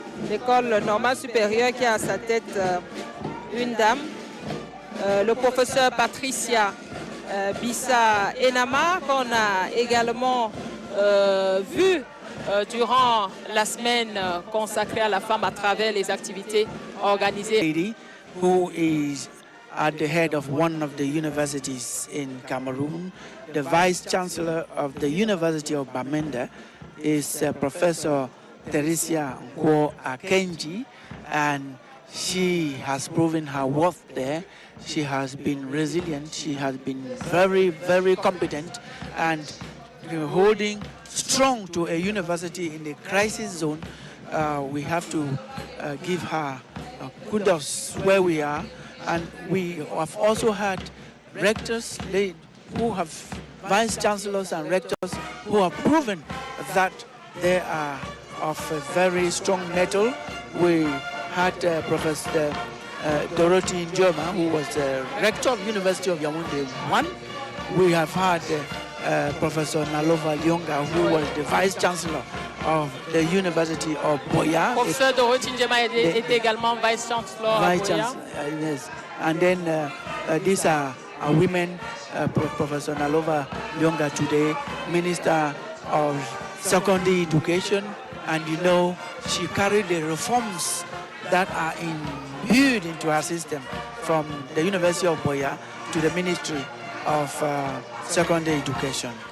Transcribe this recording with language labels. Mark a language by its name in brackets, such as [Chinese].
[French] L'école normale supérieure qui a à sa tête une dame. Le professeur Patricia Bissa Enama, qu'on a également vu durant la semaine consacrée à la femme à travers les activités organisées. [English] Lady who is at the head of one of the universities in Cameroon, the Vice Chancellor of the University of Bamenda is Professor Teresia Nkwo Akenji, and she has proven her worth there. She has been resilient, she has been very, very competent, and holding strong to a university in the crisis zone. We have to give her kudos where we are. And we have also had rectors who have vice chancellors and rectors who have proven that they are of a very strong mettle. We had Professor Dorothy Njoma, who was the rector of University of Yaoundé 1. We have had Professor Nalova Lyonga, who was the vice chancellor of the University of Boya. [French] Professeur Dorothy Njema est également vice chancellor à Boya. [English] Yes. And then these are women, Professor Nalova Lyonga today, Minister of Secondary Education, and you know, she carried the reforms that are imbued into her system from the University of Boya to the Ministry of Secondary Education.